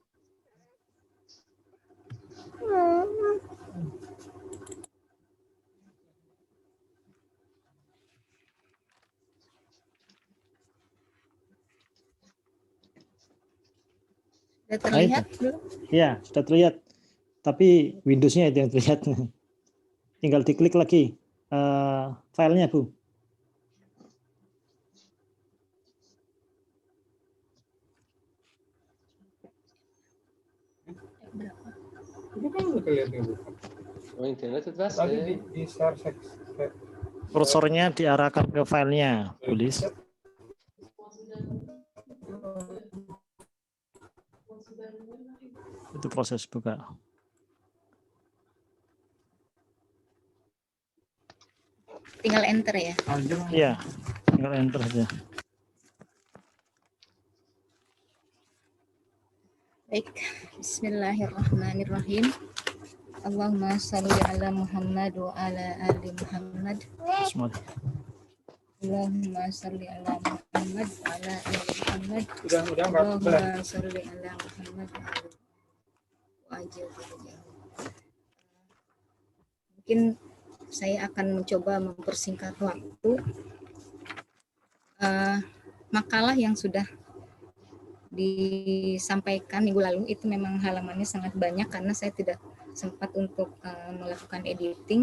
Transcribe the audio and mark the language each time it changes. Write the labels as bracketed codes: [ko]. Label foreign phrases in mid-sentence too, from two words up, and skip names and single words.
[id] sudah terlihat belum? Ya, sudah terlihat. Tapi Windows-nya itu yang terlihat. Tinggal diklik lagi filenya Bu. [fa] و اینترنتت بس [id] Kursornya diarahkan ke filenya, tulis. Itu proses buka. Tinggal enter ya. Iya, tinggal enter aja. Baik, [ar] Bismillahirrahmanirrahim. اللهم صل على محمد وعلى آل محمد. Bismillah. اللهم صل على محمد وعلى آل محمد. اللهم صل على محمد وعلى [id] Mungkin saya akan mencoba mempersingkat waktu. Makalah yang sudah disampaikan minggu lalu itu memang halamannya sangat banyak karena saya tidak sempat untuk melakukan editing.